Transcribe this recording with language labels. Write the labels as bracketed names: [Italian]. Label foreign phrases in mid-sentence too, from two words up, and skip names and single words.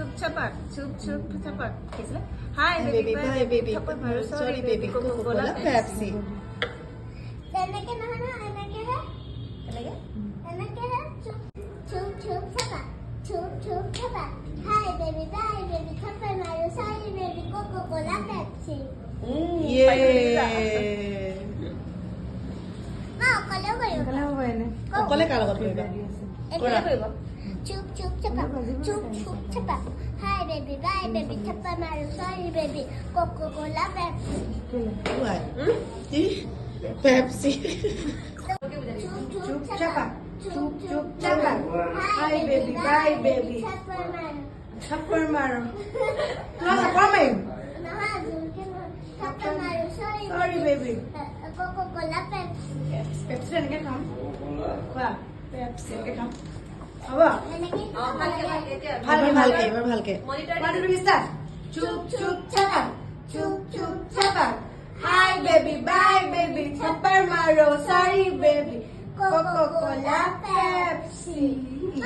[English] छापाक चुप चुप छापाक किसला हाय baby, बेबी bye baby. [Hindi] छापाक मारो [English] Sorry baby. Coca-Cola, Pepsi. [Assamese] এনেকে নহয় না এনেকেহে কেনেকে [Hindi] এনেকেহে চুপ চুপ চুপ চাপা চুপ চুপ চাপা [English] hi baby bye baby [Hindi] थप्पड़ मारो [English] sorry baby [Hindi] কোকোকোলা পেপসি [English] Yay! [Assamese] মা অকলেও কৰিব অকলে কাৰ লগত কৰিবা? কেনেকে কৰিব চুপ চুপ চাপা চুপ চুপ চাপা [English] hi baby bye baby [Hindi] थप्पड़ मारो [English] sorry baby [Hindi] কোকোকোলা পেপসি [English] Why? Pepsi. চুপ চাপা চুপ চুপ চাপা hi baby bye baby [Hindi] थप्पड़ मारो थप्पड़ मारो [Assamese] তোমাক কমাই নহয় জোৰকে [Hindi] थप्पड़ मारो [Assamese] সরি [English] Sorry baby. [Assamese] কোকোকোলা পেপসি পেপচি এনেকে খাম কোৱা পেপচি এনেকে খাম হ'ব এনেকে ভালকে ভালকে এতিয়া ভালকে ভালকে এবাৰ ভালকে মনিটৰ [English] One, two, three, start. চুপ চুপ চাপা চুপ চুপ চাপা hi baby bye baby [Hindi] थप्पड़ मारो [English] sorry baby [Hindi] কোকোকোলা পেপসি